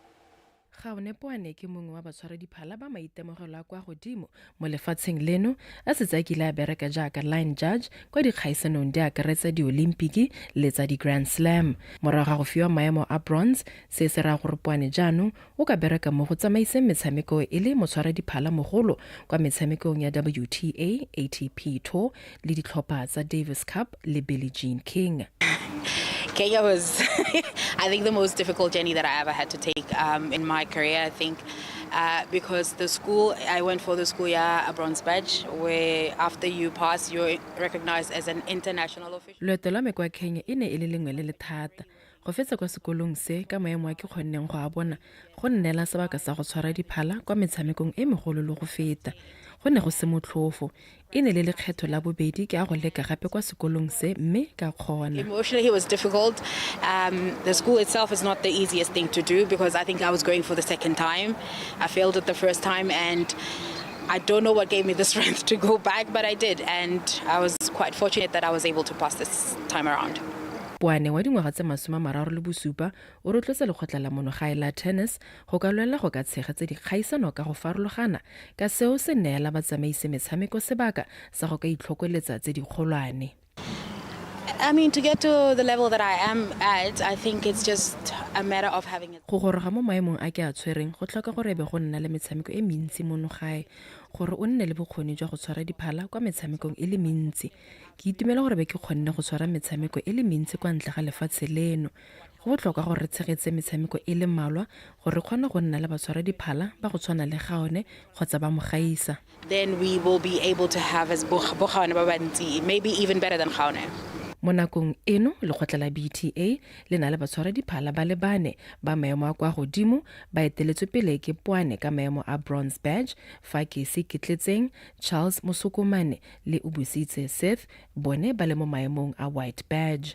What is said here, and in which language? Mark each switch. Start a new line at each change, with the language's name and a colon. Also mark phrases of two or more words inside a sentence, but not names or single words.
Tswana: Gaone Poane ke mongwe wa batshwaradiphala ba maitemogelo a kwa godimo mo lefatsheng leno a setse a kile a bereka jaaka
English: line judge
Tswana: kwa dikgaisanong di akaretsa di-olimpiki le tsa di-grand slam. Morago ga go fiwa maemo a bronze, se se raya gore Poane jaanong o ka bereka mo go tsamaiseng metshameko e le motshwaradiphala mogolo kwa metshamekong ya WTA, ATP Tour le ditlhopha tsa Davis Cup le Billie Jean King.
English: Kenya was, I think, the most difficult journey that I ever had to take in my career, I think, because I went for the school year a bronze badge, where after you pass, you're recognized as an international official.
Tswana: Loeto la me kwa Kenya e ne e le lengwe le le thata. Go fetsa kwa sekolong se ka maemo a ke kgonneng go a bona go nnela sebaka sa go tshwara diphala kwa metshamekong e megolo le go feta. Go ne go se motlhofo e ne le lekgetho la bobedi ke a go leka gape kwa sekolong se mme ka kgona.
English: Emotionally it was difficult. The school itself is not the easiest thing to do because I think I was going for the second time. I failed it the first time and I don't know what gave me the strength to go back, but I did, and I was quite fortunate that I was able to pass this time around.
Tswana: Poane wa dingwaga tse 37 o rotlotse lekgotla la monogae la tennis go ka lwela go ka tshegetsa dikgaisano ka go farologana ka seo se neela batsamaisi metshameko sebaka sa go ka itlhokoletsa tse di kgolwane.
English: I mean, to get to the level that I am at, I think it's just a matter of having it.
Tswana: Go goroga mo maemong a ke a tshwereng go tlhoka gore be go nna le metshameko e mentsi monogae gore o nne le bokgoni jwa go tshwara diphala kwa metshamekong e le mentsi. Ke itumela gore be ke kgonne go tshwara metshameko e le mentsi kwa ntle ga lefatshe leno. Go botlhokwa gore re tshegetse metshameko e le mmalwa gore re kgone go nna le batshwara diphala ba go tshwana le Gaone kgotsa ba mo gaisa.
English: Then we will be able to have as Gaone
Tswana: ba bantsi,
English: maybe even better than Gaone.
Tswana: Mo nakong eno lekgotla la BTA le na le batshwara diphala ba le bane ba maemo a kwa godimo ba eteletswe pele ke Poane ka maemo a
English: bronze badge
Tswana: fa ke se kitletseng Charles Mosokomane le Ubusitse Seth bone ba le mo maemong a
English: white badge.